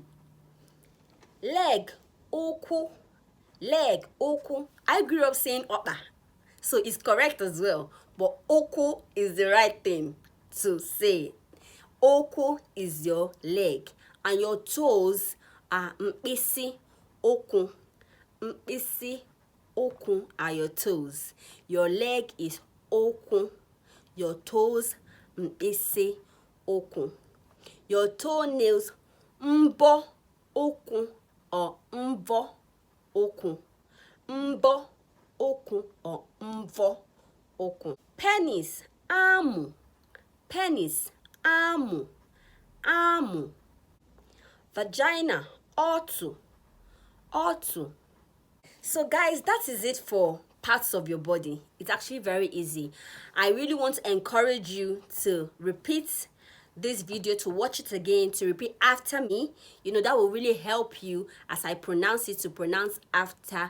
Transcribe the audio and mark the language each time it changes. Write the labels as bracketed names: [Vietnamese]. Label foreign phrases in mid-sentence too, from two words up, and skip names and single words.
[English] Leg, ụkwụ. Leg, ụkwụ. I grew up saying ọkpa, so it's correct as well, but ụkwụ is the right thing to say. Ụkwụ is your leg, and your toes are [Igbo] mkpịsị ụkwụ. Mkpịsị ụkwụ [English] are your toes. Your leg is ụkwụ. Your toes [Igbo] mkpịsị ụkwụ. [English] Your toenails [Igbo] mbọ ụkwụ [English] or [Igbo] mvọ ụkwụ. Mbọ ụkwụ or mvọ ụkwụ. [English] Penis, amụ. Penis, amụ. [Igbo] Amụ. Vagina, ọtụ. Ọtụ. [English] So guys, that is it for parts of your body. It's actually very easy. I really want to encourage you to repeat this video, to watch it again, to repeat after me. You know, that will really help you as I pronounce it, to pronounce after.